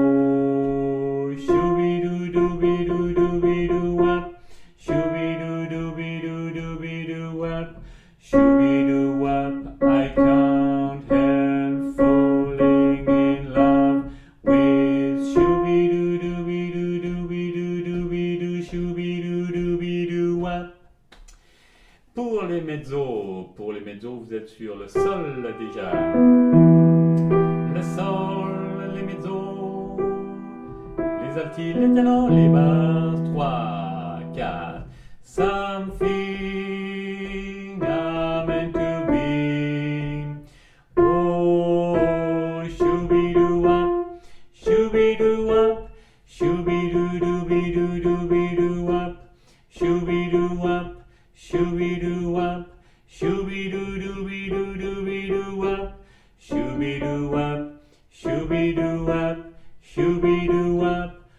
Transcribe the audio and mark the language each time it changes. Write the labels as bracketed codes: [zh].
[en] Oh, shooby-doo-dooby-doo-dooby-doo-wop, shooby-doo-dooby-doo-dooby-doo-wop, shooby-doo-wop. I can't help falling in love with shooby-doo-dooby-doo-dooby-doo-dooby-doo, shooby-doo-dooby-doo-wop. [fr] Pour les mezzos, vous êtes sur le sol déjà. Le sol, les mezzos, les altis, les ténors, les basses. [en] 3, 4. Something I'm meant to be. Oh, shooby-doo-wop, shooby-doo-wop, shooby-doo-dooby-doo-dooby-doo-wop, shooby-doo-wop, shooby-doo-wop, shooby-doo-dooby-doo-dooby-doo-wop, shooby-doo-wop, shooby-doo-wop, shooby-doo-wop.